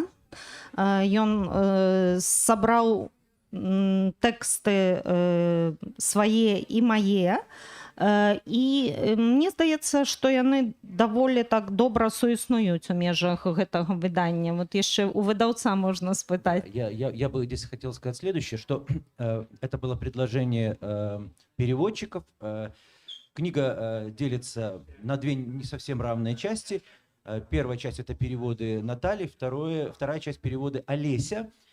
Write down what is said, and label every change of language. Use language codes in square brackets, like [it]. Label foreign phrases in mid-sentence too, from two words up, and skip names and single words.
[be] Ён сабраў тэксты свае і мае. І мне здаецца, што яны даволі так добра суіснуюць у межах гэтага выдання. Вот яшчэ у выдаўца можна спытаць. [ru] Я бы здесь хотел сказать следующее, что это было предложение переводчиков. Книга делится на две не совсем равные части. Первая часть — это переводы Натальи, вторая часть — переводы Олеся.